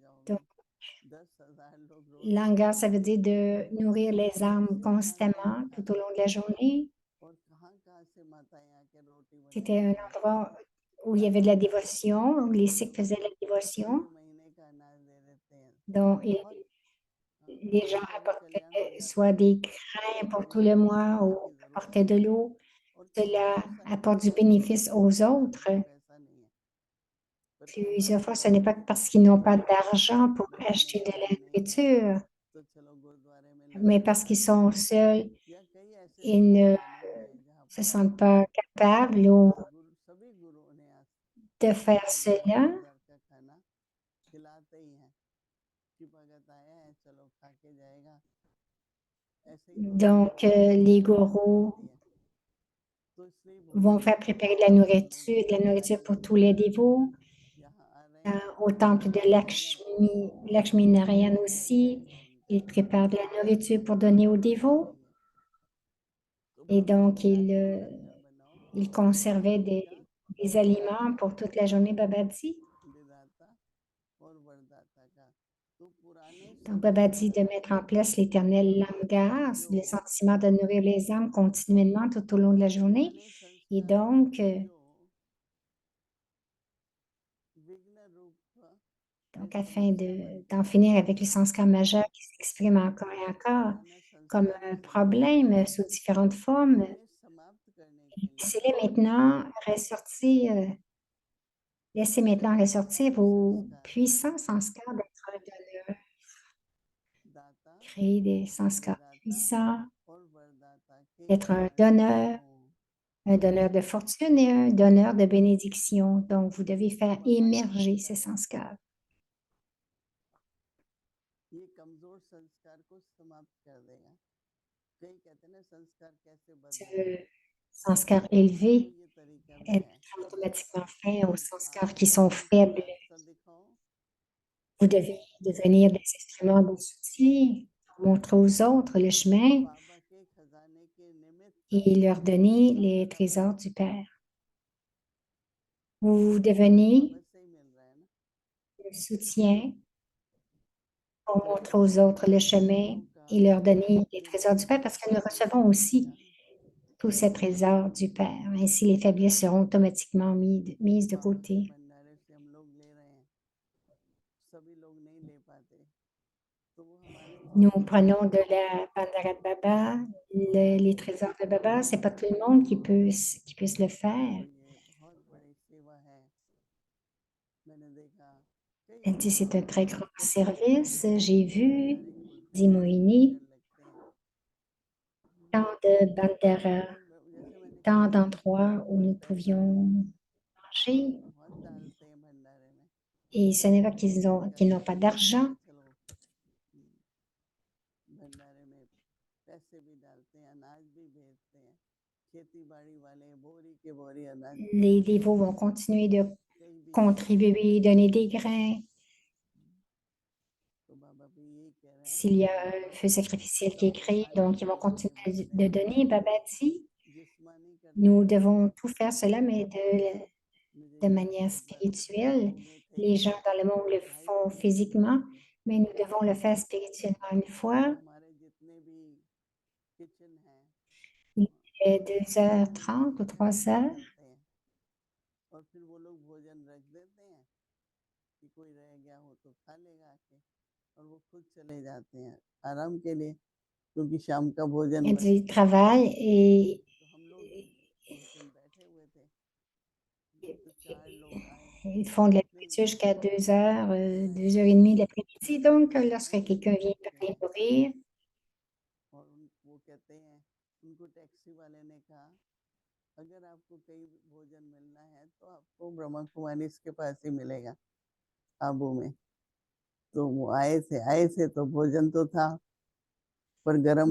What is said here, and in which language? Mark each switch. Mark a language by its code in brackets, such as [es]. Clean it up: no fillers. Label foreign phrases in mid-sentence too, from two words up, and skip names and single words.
[fr] Donc, [hi] जाओगे 10,000 लोग रोज langar, खाते [fr] ça [hi] हैं, [fr] veut dire de nourrir les âmes [hi] कैसे माताएं [fr] constamment tout au [hi] खाती [fr] long de la [hi] हैं [fr] journée. [hi] और कहाँ कहाँ से माताएं आके रोटी [fr] C'était un [hi] बनाती हैं, [fr] endroit où il y avait de [hi] कहाँ [fr] la [hi] कहाँ से [fr] dévotion, où les Sikhs faisaient de la dévotion. [hi] पूरे महीने का अनाज दे देते हैं। [fr] Donc, [hi] बहुत [fr] les gens [hi] किसी का भी कल्याण हो [fr] apportaient [hi] जाता [fr] soit [hi] है [fr] des grains pour [hi] तो [fr] tout le [hi] उसको [fr] mois [hi] बांटने [fr] ou [hi] की जरूरत [fr] apportaient de [hi] नहीं है। [fr] l'eau. [hi] और [fr] Cela [hi] कभी ऐसा नहीं [fr] apporte du [hi] होगा कि [fr] bénéfice [hi] किसी को [fr] aux [hi] पैसा [fr] autres. [hi] दो, पैसा नहीं है, पर [fr] Plusieurs fois, ce n'est pas parce qu'ils n'ont pas d'argent pour acheter de la nourriture, [hi] तो चलो गुरुद्वारे में ले [fr] mais [hi] आए, [fr] parce qu'ils sont seuls, [hi] या कई ऐसे [fr] ils [hi] स्थान [fr] ne [hi] बने हैं जहाँ [fr] se [hi] पर [fr] sentent pas capables ou [hi] गुरु सभी गुरुओं ने [fr] de faire [hi] हर जगह [fr] cela. [hi] बाजार का खाना खिलाते ही हैं कि भगत आए हैं चलो खा के जाएगा, ऐसे ही थोड़ी बहुत [fr] Donc, les [hi] व्यवस्था की [fr] gourous [hi] जाती है। तो इसलिए [fr] vont [hi] भोजन [fr] faire [hi] की [fr] préparer [hi] व्यवस्था लोग [fr] de la nourriture [hi] सारी [fr] pour tous les [hi] जगह [fr] dévots. [hi] यहाँ आ रहे हैं, [fr] Au temple de [hi] आएगा तो [fr] Lakshmi Narayan aussi, [hi] जाएगा उनका [fr] ils préparent de la nourriture pour donner aux dévots. [hi] यही है। तो [fr] Et [hi] बाबा [fr] donc, [hi] कहता है कि लंगर बनाओ, [fr] ils conservaient [hi] रोटी का [fr] des [hi] और [fr] aliments pour toute la journée, Baba dit. [hi] विधाता और वरदाता का। तो पुराने [fr] Donc, Baba [hi] संस्कार [fr] dit de mettre en place l'éternel langar, [hi] जो [fr] le sentiment de nourrir les âmes continuellement tout au long de la journée. [hi] पुराने [fr] Et [hi] संस्कार [fr] donc, [hi] जो विघ्न रूप में [fr] afin [hi] समस्या बनते [fr] d'en [hi] हैं, [fr] finir avec les sanskars majeurs qui s'expriment encore et [hi] वो [fr] encore [hi] पुराना [fr] comme [hi] संस्कार ही [fr] un [hi] समझो, [fr] problème sous différentes formes, [hi] उन्हें समाप्त करने के लिए [fr] laissez-les maintenant ressortir, laissez maintenant ressortir [hi] ये [fr] vos [hi] संस्कार [fr] puissants sanskars d'être donneurs, [hi] दाता [fr] créer des sanskars [hi] विधाता [fr] puissants, [hi] और वरदाता के [fr] d'être [hi] आश्रय हो। [fr] un donneur de fortune et un donneur de bénédiction. Donc, vous devez [hi] तो [fr] faire [hi] बाबा ये [fr] émerger [hi] कहता [fr] ces [hi] है [fr] sanskars. [hi] ये कमजोर संस्कार को समाप्त कर देगा। कई कहते हैं ना संस्कार कैसे बदले, [fr] Ce sanskar [hi] तो [fr] élevé [hi] ये तरीका भी [fr] est [hi] है [fr] automatiquement fin aux [hi] कि [fr] sanskars [hi] आप [fr] qui sont [hi] उनका [fr] faibles. [hi] रास्ता दिखाओ [fr] Vous devez devenir des instruments de soutien, montrer aux autres le [hi] और [fr] chemin [hi] बाबा के खजाने के निमित्त [fr] et leur donner les [hi] सहारा [fr] trésors [hi] बनो। [fr] du Père. [hi] तो [fr] Vous [hi] हमें तो [fr] devenez [hi] बाबा से ही मिल रहा है ना, [fr] le soutien pour [hi] तो [fr] montrer aux autres le chemin [hi] गुरुओं का [fr] et leur donner les [hi] जो [fr] trésors du Père parce que nous recevons aussi tous ces trésors du Père. Ainsi, les faiblesses seront automatiquement mises de [hi] बाबा के [fr] côté. [hi] भंडारे से हम लोग ले रहे हैं, सभी लोग नहीं ले पाते, तो वो हमारे [fr] Nous [hi] थ्रू [fr] prenons de la Pandara de Baba, les trésors de Baba. C'est pas tout le monde qui puisse le faire. [hi] तो ये बहुत बड़ी सेवा है। मैंने देखा कई [fr] Elle dit, c'est un [hi] स्थानों [fr] très [hi] पर [fr] grand service. J'ai vu, [hi] भंडारे खुलते [fr] dit [hi] हैं, [fr] Moïni, [hi] लंगर लगते हैं, [fr] tant de Bandara, [hi] और जैसे मैंने [fr] tant [hi] कहा [fr] d'endroits où [hi] कोई [fr] nous [hi] पैसा [fr] pouvions manger. [hi] बहुत डालते हैं भंडारे में, [fr] Et ce n'est pas [hi] उनका [fr] qu'ils n'ont pas [hi] कहना है [fr] d'argent. [hi] कि चलो भंडारे में पैसे भी डालते हैं, अनाज भी भेजते हैं, खेती बाड़ी वाले बोरी के बोरी अनाज [fr] Les dévots vont continuer de [hi] कहीं भी जाते हैं [fr] contribuer, donner des grains. [hi] तो बाबा भी यही कह रहे हैं [fr] S'il y a [hi] कि [fr] un feu sacrificiel qui est [hi] सबको [fr] créé, [hi] आने [fr] donc ils [hi] के [fr] vont [hi] लिए आगे [fr] continuer [hi] बढ़ते [fr] de [hi] हैं, [fr] donner. Baba dit, [hi] जिस्मानी करते [fr] nous [hi] हैं, [fr] devons tout faire cela, mais [hi] मुझे [fr] de [hi] यहाँ [fr] manière [hi] बहुत बार [fr] spirituelle. [hi] उम्मीद थे [fr] Les gens dans le monde le [hi] ढाई [fr] font [hi] तीन बजे तक [fr] physiquement, [hi] हम [fr] mais nous devons le [hi] पहुँचे, [fr] faire spirituellement une fois. [hi] हमारे जितने भी किचन हैं [fr] Il est [hi] वो [fr] 2h30 ou [hi] खाली हो [fr] 3h. [hi] जाते हैं और फिर वो लोग भोजन रख देते हैं कि कोई रह गया हो तो खा लेगा आके, और वो खुद चले जाते हैं आराम के लिए क्योंकि शाम का भोजन [fr] Il [hi] बन [fr] dit, travail et [hi] तो हम लोग उस दिन बैठे हुए थे, तो चार लोग आए [fr] ils font de la [hi] इतने [fr] nourriture jusqu'à 2h, [hi] मैं [fr] 2h30 de l'après-midi. Donc, [hi] कहते [fr] lorsque [hi] हैं [fr] quelqu'un vient [hi] कि [fr] pour les nourrir, [hi] और वो कहते हैं उनको टैक्सी वाले ने कहा अगर आपको कहीं भोजन मिलना है तो आपको ब्रह्मा कुमारी के पास ही मिलेगा आबू में। तो वो आए थे तो भोजन तो था पर गरम